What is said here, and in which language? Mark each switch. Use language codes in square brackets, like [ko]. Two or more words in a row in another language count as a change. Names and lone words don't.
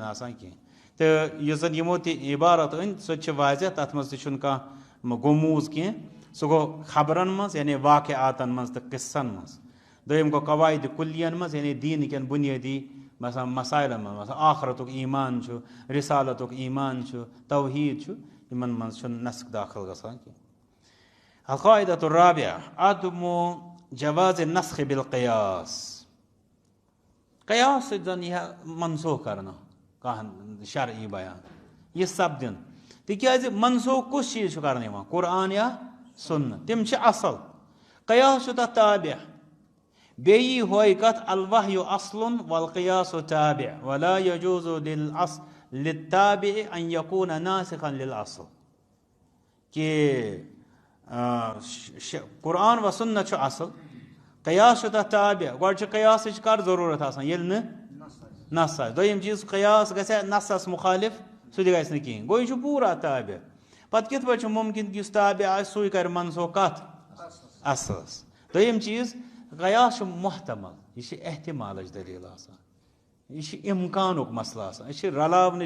[ks] آسان کینٛہہ تہٕ یُس زن یِمو تہِ عبارت أنۍ سۄ تہِ چھِ واضح تتھ منٛز تہِ چھُنہٕ کانٛہہ گوٚموٗز کینٛہہ سُہ گوٚو خبرن منٛز یعنی واقعاتن منٛز تہٕ قصن منٛز دوٚیِم گوٚو قواعدِ کُلین منٛز یعنی دیٖنہٕ کٮ۪ن بُنیٲدی مثلا مسایلن منٛز مثلا آخرتُک ایٖمان چھُ رِسالتُک ایٖمان چھُ توحیٖد چھُ یِمن منٛز چھُنہٕ نسق داخل گژھان کینٛہہ [ar] القاعدۃ الرابعہ عدم جواز النسخ بالقیاس [ks] قیاس سۭتۍ زن یی ہا منسوخ کرنہٕ کانٛہہ شرعی بیان یہِ سپدِن تِکیٛازِ منسوخ کُس چیٖز چھُ کرنہٕ یِوان قرآن یا سُنت تِم چھِ اصل قیاس چھُ تتھ تابع بیٚیہِ یی ہوے کتھ [ar] الوحی اصل والقیاس تابع ولا يجوز للتابع ان يكون ناسخا للاصل [ks] کہِ قرآن و سُنت چھُ اصل قیاس چھُ تتھ تابع گۄڈٕ چھِ قیاسٕچ کر ضروٗرت آسان ییٚلہِ نہٕ نس آسہِ دوٚیِم چیٖز قیاس گژھِ نسس مُخالف سُہ تہِ گژھِ نہٕ کِہینۍ گوٚو یہِ چھُ پوٗرٕ اتھ تابع پتہٕ کِتھ پٲٹھۍ چھُ مُمکِن کہِ یُس تابع آسہِ سُے کرِ منسوخ کتھ اصلس دوٚیِم چیٖز قیاس چھُ محتمل یہِ چھِ احتمالٕچ دٔلیٖل آسان یہِ چھِ اِمکانُک مسلہٕ آسان أسۍ چھِ رلاونٕچ